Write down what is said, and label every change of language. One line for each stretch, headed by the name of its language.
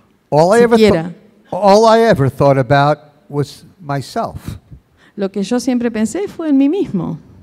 Spanish: Siquiera.
English: All I ever thought about was myself.
Spanish: Lo que yo siempre pensé fue en mí mismo.